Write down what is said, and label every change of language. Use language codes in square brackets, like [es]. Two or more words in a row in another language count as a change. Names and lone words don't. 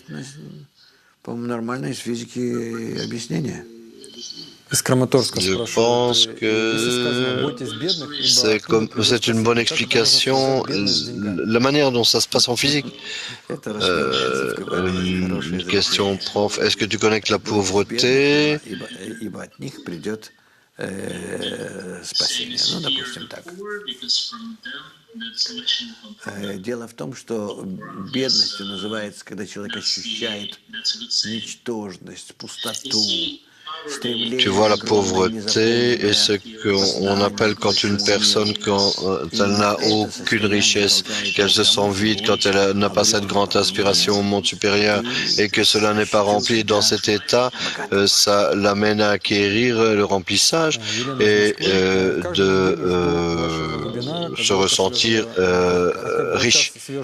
[fr] Je pense que c'est une bonne explication, la manière dont ça se passe en physique. Une question, prof. Est-ce que tu connectes la pauvreté? [ru] Дело в том, что бедностью называется, когда человек ощущает ничтожность, пустоту. [fr] Tu vois, la pauvreté est ce qu'on appelle quand une personne, quand elle n'a aucune richesse, qu'elle se sent vide, quand elle n'a pas cette grande aspiration au monde supérieur et que cela n'est pas rempli. Dans cet état, ça l'amène à acquérir le remplissage et de se ressentir riche.